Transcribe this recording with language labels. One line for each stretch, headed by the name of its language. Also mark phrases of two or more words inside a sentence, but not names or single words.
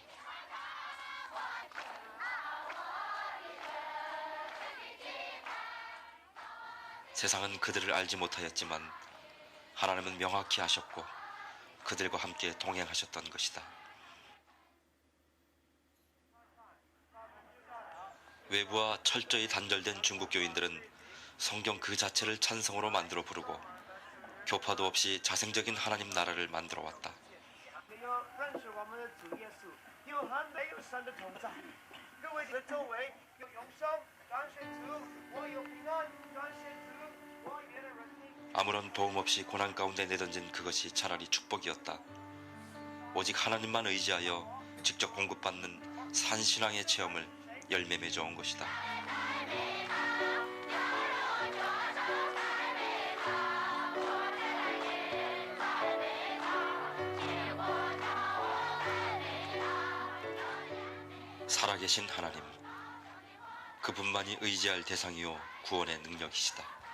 Korean: 세상은 그들을 알지 못하였지만 하나님은 명확히 아셨고 그들과 함께 동행하셨던 것이다. 외부와 철저히 단절된 중국 교인들은 성경 그 자체를 찬성으로 만들어 부르고 교파도 없이 자생적인 하나님 나라를 만들어 왔다.
Chinese: 要认识我们的主耶稣，有和没有神的同在。各位的周围有永生，感谢主；我有平安，感谢主；我也能认定。
Korean: 아무런 도움 없이 고난 가운데 내던진 그것이 차라리 축복이었다. 오직 하나님만 의지하여 직접 공급받는 산신앙의 체험을 열매 맺어 온 것이다. 살아계신 하나님, 그분만이 의지할 대상이요 구원의 능력이시다.